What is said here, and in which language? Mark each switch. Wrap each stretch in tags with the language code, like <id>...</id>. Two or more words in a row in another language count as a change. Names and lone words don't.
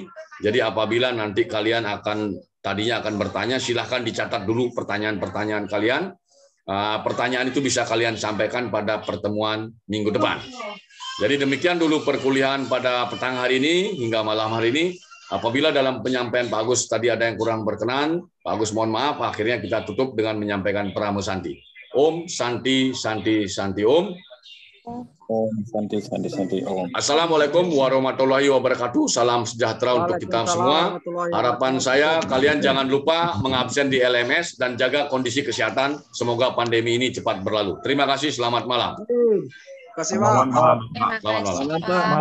<id>Jadi apabila nanti kalian tadinya akan bertanya, silahkan dicatat dulu pertanyaan-pertanyaan kalian. Pertanyaan itu bisa kalian sampaikan pada pertemuan minggu depan. Jadi demikian dulu perkuliahan pada petang hari ini hingga malam hari ini. Apabila dalam penyampaian Pak Agus tadi ada yang kurang berkenan, Pak Agus mohon maaf, akhirnya kita tutup dengan menyampaikan Pramu Santi.</id> <sa>ॐ शान्तिः शान्तिः शान्तिः ॐ. ॐ शान्तिः शान्तिः शान्तिः ॐ.</sa> <ar>السلام عليكم ورحمة الله وبركاته.</ar> <id>Salam sejahtera untuk kita semua. Harapan saya kalian jangan lupa mengabsen di LMS dan jaga kondisi kesehatan. Semoga pandemi ini cepat berlalu. Terima kasih. Selamat malam. Terima kasih, Pak. Selamat malam.</id>